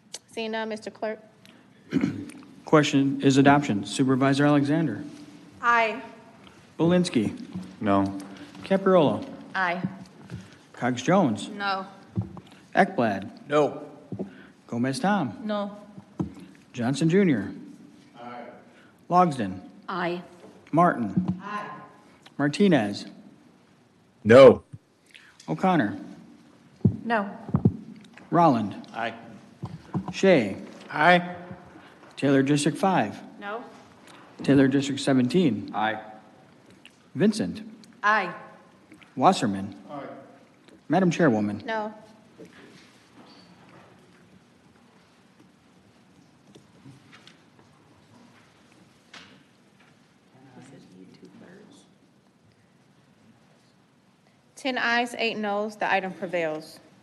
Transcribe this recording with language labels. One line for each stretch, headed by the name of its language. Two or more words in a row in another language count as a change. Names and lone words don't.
English: Seeing none, Mr. Clerk? Question is adoption. Supervisor Alexander. Aye. Belinsky. No. Capriola. Aye. Cox Jones. No. Ekblad. No. Gomez Tom. No. Johnson Jr. Logsden. Aye. Martin. Martinez. No. O'Connor. No. Rolland. Aye. Shea. Aye. Taylor District 5. No. Taylor District 17. Aye. Vincent. Aye. Wasserman. Madam Chairwoman. No. Ten ayes, 8 noes, the item prevails.